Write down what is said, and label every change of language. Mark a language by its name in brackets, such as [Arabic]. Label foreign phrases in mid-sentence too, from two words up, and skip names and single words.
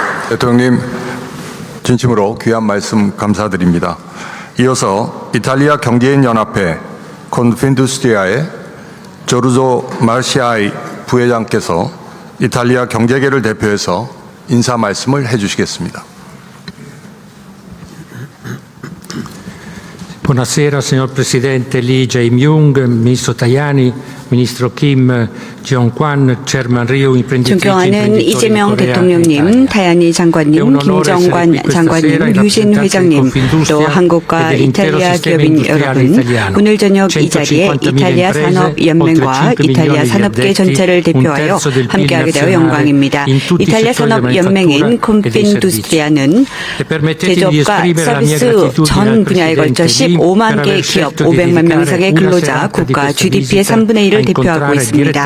[Korean] 대통령님, 진심으로 귀한 말씀 감사드립니다. 이어서 이탈리아 경제인 연합회 콘핀두스트리아의 조르조 마르시아이 부회장께서 이탈리아 경제계를 대표해서 인사 말씀을 해주시겠습니다. [Italian] Buonasera signor Presidente Lee Jae-myung, Ministro Tajani, Ministro Kim Jong-kwan, Chairman Ryu, imprenditrici [Korean] 존경하는 [Italian] imprenditori [Korean] 이재명 [Italian] di Corea e [Korean] 대통령님, [Italian] Italia. [Korean] 타야니 장관님, 김정관 장관님, 유신 회장님, 또 한국과 이탈리아 기업인 여러분, 오늘 저녁 이 자리에 이탈리아 산업연맹과 이탈리아 산업계 전체를 대표하여 함께하게 되어 영광입니다. 이탈리아 산업연맹인 콘핀두스트리아는 제조업과 서비스 전 분야에 걸쳐 15만 개 기업, 500만 명 이상의 근로자, 국가 GDP의 3분의 1을 대표하고 있습니다.